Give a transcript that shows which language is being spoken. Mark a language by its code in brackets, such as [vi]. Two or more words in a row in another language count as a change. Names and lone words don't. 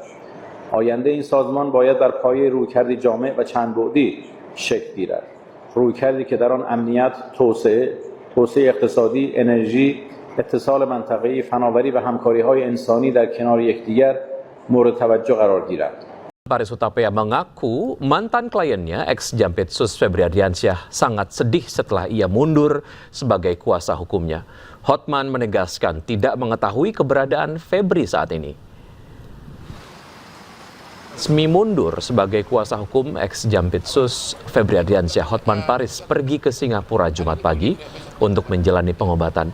[fa] آینده این سازمان باید بر پایه رویکردی جامع و چند بعدی شکل گیرد. رویکردی که در آن امنیت، توسعه اقتصادی، انرژی، اتصال منطقه‌ای، فناوری و همکاری‌های انسانی در کنار یکدیگر مورد توجه قرار گیرد. [id] Paris Hutapea mengaku mantan kliennya ex-Jampitsus Febri Ardiansyah sangat sedih setelah ia mundur sebagai kuasa hukumnya. Hotman menegaskan tidak mengetahui keberadaan Febri saat ini. Resmi mundur sebagai kuasa hukum ex-Jampitsus Febri Ardiansyah, Hotman Paris pergi ke Singapura Jumat pagi untuk menjalani pengobatan.